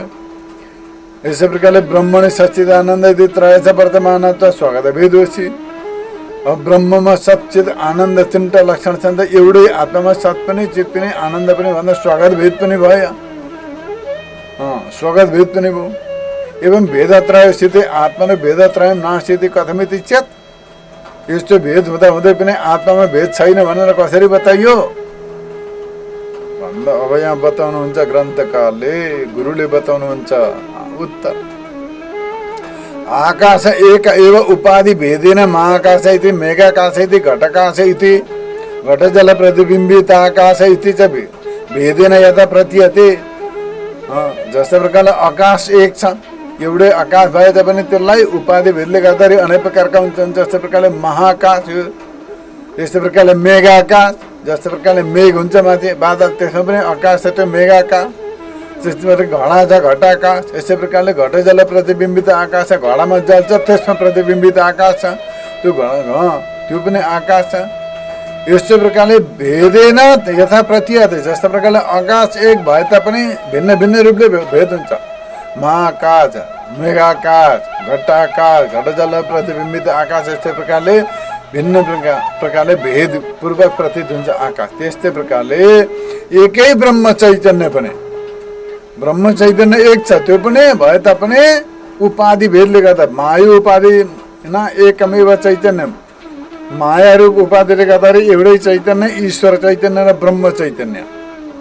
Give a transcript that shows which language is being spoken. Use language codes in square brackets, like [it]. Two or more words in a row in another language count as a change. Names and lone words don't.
[ne] यसै प्रकारले [sa] ब्रह्मणे सच्चिदानन्द यदि त्रय छ वर्तमानत्व स्वागत भेद होस्। [ne] अब ब्रह्ममा सच्चित आनन्द 3टा लक्षण छन् त एउटै आत्मामा सत पनि चित पनि आनन्द पनि भन्दा स्वागत भेद पनि भयो, स्वागत भेद पनि भयो। [sa] एवं भेदत्रय स्थिति आत्मा भेदत्रय नास्ति कथमिति चेत्, [ne] यस्तो भेद हुँदा हुँदै पनि आत्मामा भेद छैन भनेर कसरी बताइयो भन्दा अब यहाँ बताउनुहुन्छ ग्रन्थकारले, गुरुले बताउनुहुन्छ उत्तर। [sa] आकाश एक एव उपाधि भेदेन महाकाश इति मेघाकाश इति घटाकाश इति घटजल प्रतिबिम्बित आकाश इति च भेदेन यथा प्रतीयते। [ne] जस्तो प्रकारले आकाश एक छ, एउटै आकाश भए तापनि त्यसलाई उपाधि भेदले गर्दाखेरि अनेक प्रकारका हुन्छन्। जस्तो प्रकारले महाकाश, यस्तै प्रकारले मेघाकाश, जस्तो प्रकारले मेघ हुन्छ माथि बादल, त्यसमा पनि आकाश छ, त्यो मेघाकाश। त्यस्तै घडा छ घटाकाश। यस्तै प्रकारले घटजल प्रतिबिम्बित आकाश छ, घडामा जल छ त्यसमा प्रतिबिम्बित आकाश छ, त्यो त्यो पनि आकाश छ। यस्तै प्रकारले [sa] भेदेन यथा प्रतीयते। [ne] जस्तो प्रकारले आकाश एक भए तापनि भिन्न भिन्न रूपले भेद हुन्छ। महाकाश, मेघाकाश, घटाकाश, घटजल प्रतिबिम्बित आकाश। यस्तै प्रकारले भिन्न प्रकारले भेद पूर्वक प्रतीत हुन्छ आकाश। त्यस्तै प्रकारले एकै ब्रह्म चैतन्य पनि, ब्रह्म चैतन्य एक छ, त्यो पनि भए तापनि उपाधि भेदले गर्दा माया उपाधि एकमेव चैतन्य, माया रूप उपाधिले गर्दाखेरि एउटै चैतन्य ईश्वर चैतन्य र ब्रह्म चैतन्य।